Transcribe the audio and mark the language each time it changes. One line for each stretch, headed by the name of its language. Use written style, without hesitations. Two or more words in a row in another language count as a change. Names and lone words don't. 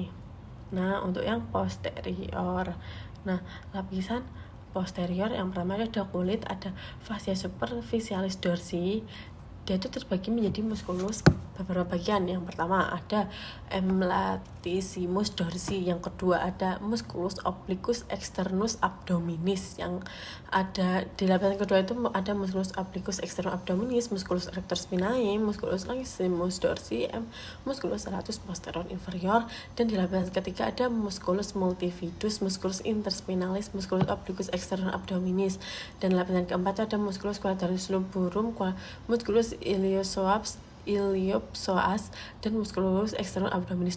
Indonesian: Nah, untuk yang posterior. Nah, lapisan posterior yang pertama ada kulit, ada
Latin: fascia superficialis dorsi.
Indonesian: Dia itu terbagi menjadi muskulus beberapa bagian. Yang pertama ada
Latin: M latissimus dorsi,
Indonesian: yang kedua ada
Latin: musculus obliquus externus abdominis,
Indonesian: yang ada di lapisan kedua itu ada
Latin: musculus obliquus externus abdominis, musculus erector spinae, musculus longissimus dorsi, musculus serratus posterior inferior,
Indonesian: dan di lapisan ketiga ada
Latin: musculus multifidus, musculus interspinalis, musculus obliquus externus abdominis,
Indonesian: dan lapisan keempat ada
Latin: musculus quadratus lumborum, musculus iliopsoas dan musculus externus abdominis.